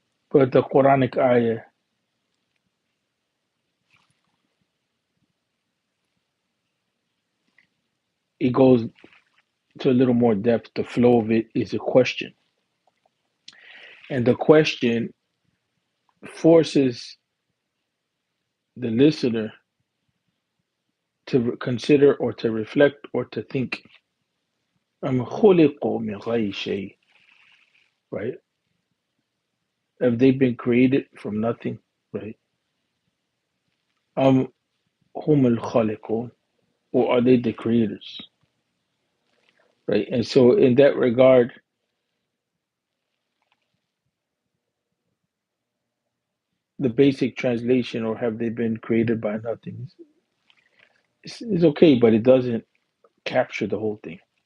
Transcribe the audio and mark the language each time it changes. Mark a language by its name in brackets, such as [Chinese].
[English] But the Quranic ayah, it goes to a little more depth. The flow of it is a question, and the question forces the listener to consider, or to reflect, or to think. [Arabic] أم خلقوا من غير شيء, right? [English] Have they been created from nothing, right? [Arabic] أم هم الخالقون, [English] or are they the creators, right? And so, in that regard, the basic translation, or have they been created by nothing, is okay, but it doesn't capture the whole thing.